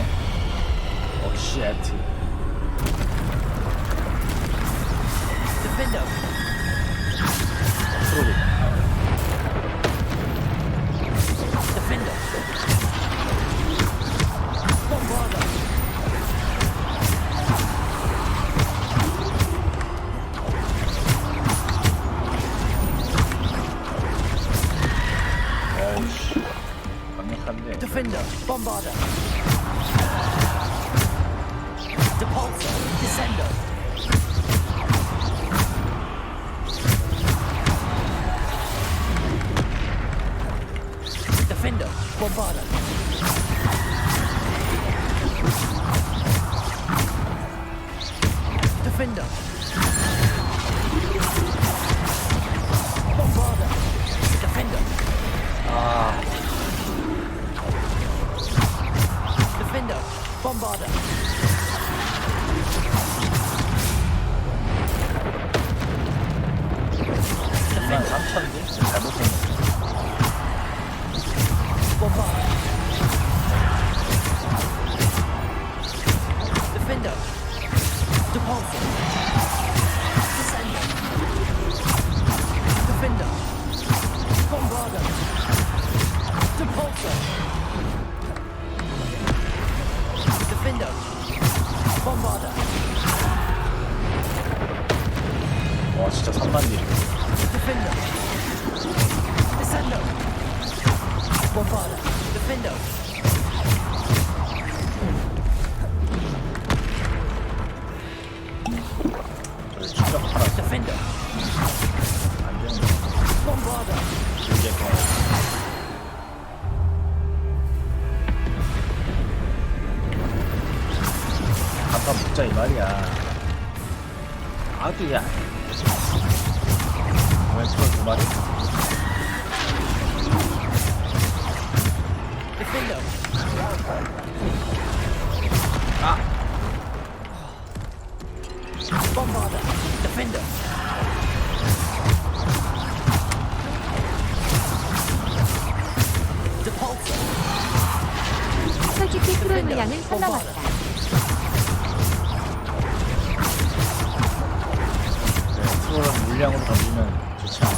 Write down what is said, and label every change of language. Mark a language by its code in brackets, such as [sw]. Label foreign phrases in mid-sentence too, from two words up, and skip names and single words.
[ko] 쉣. [en] Defender. [ko] 프로리. [en] Defender. Bombarder. [ko] 어우씨. 강력한데. [en] Defender. Bombarder. Depulsor. Descender. Defender. Bombarder. Defender. Bombarder. Defender. [ko] 아. [en] Defender. Bombarder. [ko] 23,000개? 잘못했네. [en] Bombarder. Defender. Depulsor. Descender. Defender. Bombarder. Depulsor. Defender. Bombarder. [ko] 와 진짜 3만 딜. [en] Defender. Descender. Bombarder. Defender. [ko] 저기 충격하라. [en] Defender. [ko] 안 되는 [en] Bombarder. [ko] 길게 가. 잠깐 붙자 이 말이야. 아두야. 왼쪽 두 마리. [en] Defender. [ko] 아. [en] Bombarder. Defender. Depulsor. [ko] 솔직히 트롤 물량은 선 넘었다. 트롤은 물량으로 던지면 좋지 않아.